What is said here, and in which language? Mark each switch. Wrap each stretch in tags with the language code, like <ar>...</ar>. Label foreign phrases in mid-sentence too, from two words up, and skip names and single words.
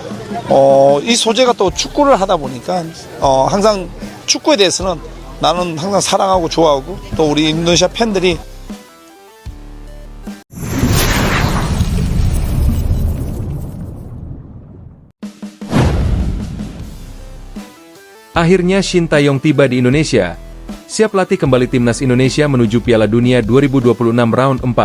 <ko>이 소재가 또 축구를 하다 보니까 항상 축구에 대해서는 나는 항상 사랑하고 좋아하고 또 우리 인도네시아 팬들이</ko> <id>Akhirnya Shin Tae-yong tiba di Indonesia. Siap latih kembali timnas Indonesia menuju Piala Dunia 2026 Round 4.</id>